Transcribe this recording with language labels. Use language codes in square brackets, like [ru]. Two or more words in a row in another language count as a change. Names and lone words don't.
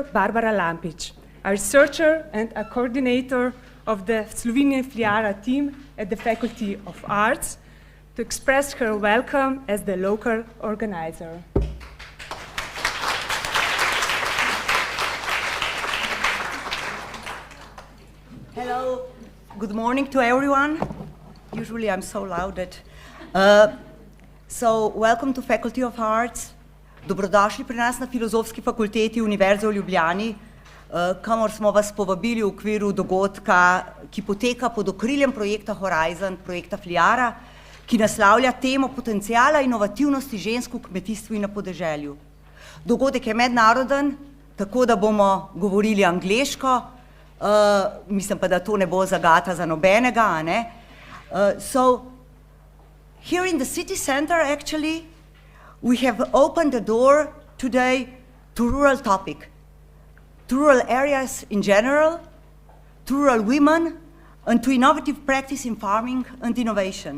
[en] Barbara Lampic, a researcher and a coordinator of the Slovenian FLIARA team at the Faculty of Arts, to express her welcome as the local organizer. Hello, good morning to everyone. Usually I'm so loud that... So, welcome to Faculty of Arts. [sl] Dobrodošli pri nas na Filozofski fakulteti Univerze v Ljubljani, kamor smo vas povabili v okviru dogodka, ki poteka pod okriljem projekta Horizon, projekta FLIARA, ki naslavlja temo potencijala inovativnosti žensk v kmetijstvu in na podeželju. Dogodek je mednaroden, tako da bomo govorili angleško, mislim pa, da to ne bo zagata za nobenega, a ne? [en] So, here in the city center, actually, we have opened the door today to rural topic, to rural areas in general, to rural women, and to innovative practice in farming and innovation.